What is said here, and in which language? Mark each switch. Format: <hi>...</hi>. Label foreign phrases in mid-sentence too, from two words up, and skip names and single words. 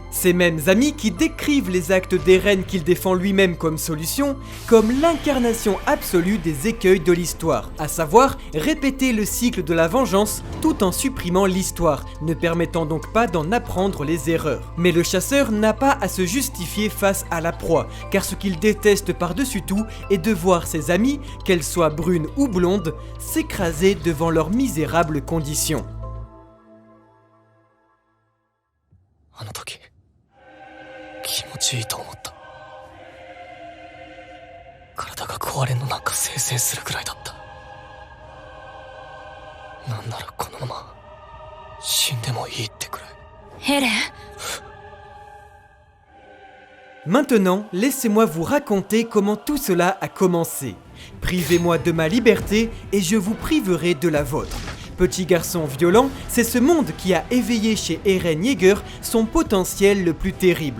<fr>Ces mêmes amis qui décrivent les actes d'Eren qu'il défend lui-même comme solution, comme l'incarnation absolue des écueils de l'histoire, à savoir répéter le cycle de la vengeance tout en supprimant l'histoire, ne permettant donc pas d'en apprendre les erreurs. Mais le chasseur n'a pas à se justifier face à la proie, car ce qu'il déteste par-dessus tout est de voir ses amis, qu'elles soient brunes ou blondes, s'écraser devant leurs misérables conditions.</fr> <ja>あの時気持ちいいと思った。体が壊れんのなんかせいせいするくらいだった。なんならこのまま死んでもいいってくらい。エレン</ja> <fr>Maintenant, laissez-moi vous raconter comment tout cela a commencé. Privez-moi de ma liberté et je vous priverai de la vôtre. Petit garçon violent, c'est ce monde qui a éveillé chez Eren Yeager son potentiel le plus terrible.</fr>